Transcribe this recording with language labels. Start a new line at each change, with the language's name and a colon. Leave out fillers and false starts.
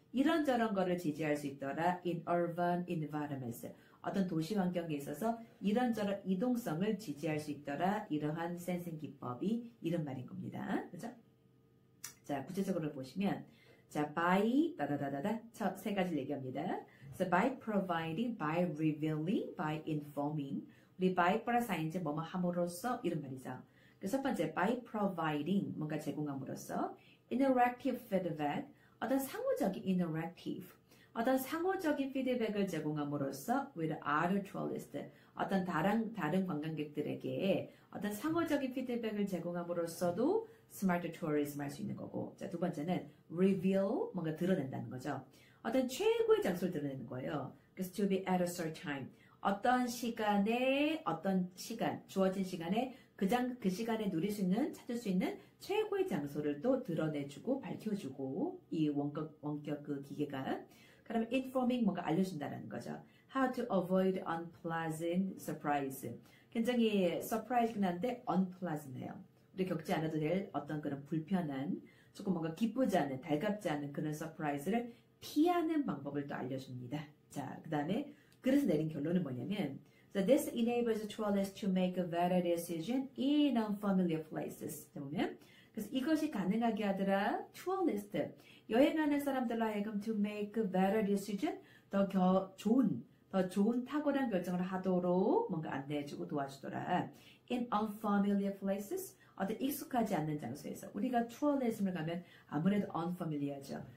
Korean: 이런저런 거를 지지할 수 있더라.
English: in urban environments.
Korean: 어떤 도시 환경에 있어서 이런저런 이동성을 지지할 수 있더라. 이러한 센싱 기법이 이런 말인 겁니다. 그죠? 자, 구체적으로 보시면 자, by 다다다다다 첫 세 가지를 얘기합니다.
English: So by providing, by revealing, by informing.
Korean: 우리 by 플러스 ing 뭐뭐 함으로써 이런 말이죠. 그래서 첫 번째 by providing 뭔가 제공함으로써
English: interactive feedback
Korean: 어떤 상호적인 interactive 어떤 상호적인 피드백을 제공함으로써
English: with other tourists
Korean: 어떤 다른 관광객들에게 어떤 상호적인 피드백을 제공함으로써도 스마트 투어리즘 할 수 있는 거고 자, 두 번째는 reveal 뭔가 드러낸다는 거죠. 어떤 최고의 장소를 드러내는 거예요. 그래서
English: to be at a certain time
Korean: 어떤 시간에 어떤 시간 주어진 시간에 그 시간에 누릴 수 있는 찾을 수 있는 최고의 장소를 또 드러내주고 밝혀주고 이 원격 그 기계가 그다음에 informing 뭔가 알려준다는 거죠.
English: How to avoid unpleasant surprise.
Korean: 굉장히 surprise긴 한데 unpleasant해요. 우리 겪지 않아도 될 어떤 그런 불편한 조금 뭔가 기쁘지 않은 달갑지 않은 그런 서프라이즈를 피하는 방법을 또 알려줍니다. 자, 그 다음에 그래서 내린 결론은 뭐냐면
English: So this enables tourists to make a better decision in unfamiliar places.
Korean: 보면 그래서 이것이 가능하게 하더라. tourist 여행하는 사람들로 하여금
English: to make a better decision
Korean: 더 좋은 탁월한 결정을 하도록 뭔가 안내해주고 도와주더라.
English: In unfamiliar places
Korean: 어떤 익숙하지 않는 장소에서 우리가 투어리즘을 가면 아무래도 unfamiliar죠.